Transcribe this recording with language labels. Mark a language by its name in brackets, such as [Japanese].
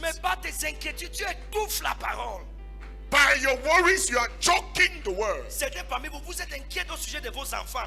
[French] Mais pas tes inquiétudes, tu étouffes la parole. [English] By your worries, you are choking the word. [French] Certains parmi vous, vous êtes inquiets au sujet de vos enfants.